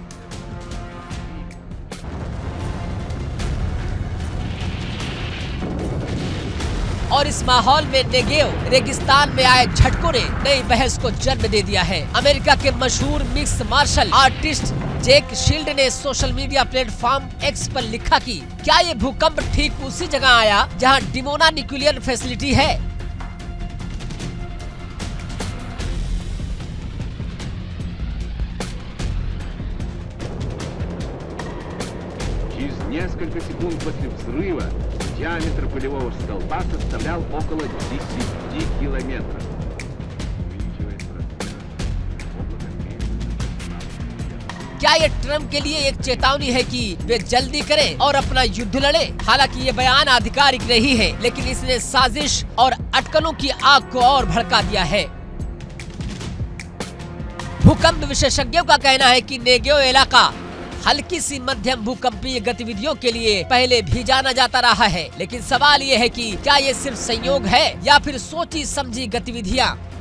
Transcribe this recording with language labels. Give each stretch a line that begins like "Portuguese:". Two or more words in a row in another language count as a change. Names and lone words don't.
Hindi: और इस माहौल में नेगेव रेगिस्तान में आए झटकों ने नई बहस को जन्म दे दिया है। अमेरिका के मशहूर
English: mix martial artist
Hindi: जेक शील्ड ने
English: social media platform
Hindi: एक्स पर लिखा कि क्या ये भूकंप ठीक उसी जगह आया जहां डिमोना
English: nuclear facility
Hindi: है।
Russian: Через несколько секунд после взрыва диаметр пылевого столба составлял около 10 километров. Увеличивается размер облака.
Hindi: क्या ये ट्रम्प के लिए एक चेतावनी है कि वे जल्दी करें और अपना युद्ध लड़े? हालांकि ये बयान आधिकारिक नहीं है, लेकिन इसने साजिश और अटकलों की आग को और भड़का दिया है। भूकंप विशेषज्ञों का कहना है कि नेगेव इलाका हल्की सी मध्यम भूकंपीय गतिविधियों के लिए पहले भी जाना जाता रहा है, लेकिन सवाल ये है कि क्या ये सिर्फ संयोग है या फिर सोची समझी गतिविधियां।